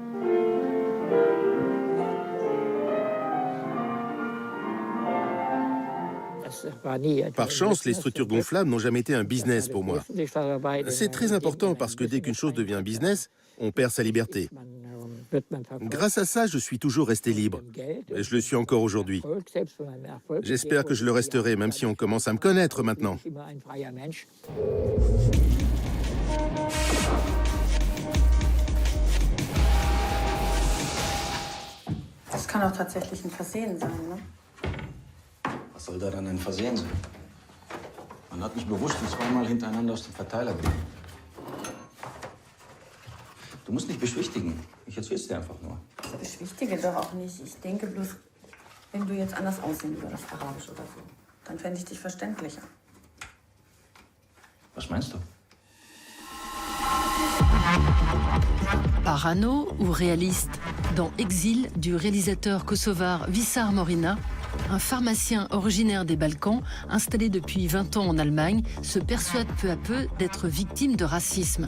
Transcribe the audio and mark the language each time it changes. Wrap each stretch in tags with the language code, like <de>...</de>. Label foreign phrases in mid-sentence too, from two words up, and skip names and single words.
<fr>Par chance, les structures gonflables n'ont jamais été un business pour moi. C'est très important parce que dès qu'une chose devient un business, on perd sa liberté. Grâce à ça, je suis toujours resté libre. Et je le suis encore aujourd'hui. J'espère que je le resterai, même si on commence à me connaître maintenant.</fr> <de>Das kann auch tatsächlich ein Versehen sein, ne? Was soll daran ein Versehen sein? Man hat mich bewusst zweimal hintereinander aus dem Verteiler genommen. Du musst nicht beschwichtigen. Ich erzähl's dir einfach nur. Ich beschwichtige doch auch nicht. Ich denke bloß, wenn du jetzt anders aussehen würdest, arabisch oder so, dann fände ich dich verständlicher. Was meinst du?</de> <fr>Parano ou réaliste, dans Exil du réalisateur kosovar Visar Morina, un pharmacien originaire des Balkans, installé depuis 20 ans en Allemagne, se persuade peu à peu d'être victime de racisme.</fr>